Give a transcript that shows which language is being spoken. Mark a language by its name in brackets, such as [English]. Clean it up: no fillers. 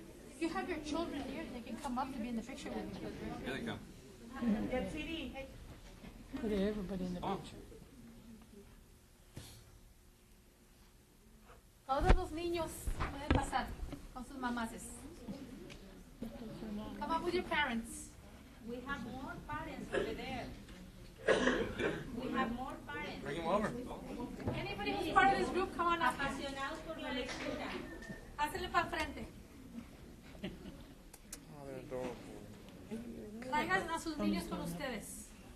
[English] If you have your children here, they can come up to be in the picture with you. Here they come. Put everybody in the picture. [Spanish] Todos los niños pueden pasar con sus mamases. [English] Come up with your parents. We have more parents over there. We have more parents. Bring them over. Anybody who's part of this group, come on up. [Spanish] Apasionados por la lectura. Hácenle para frente. Traigan a sus niños con ustedes.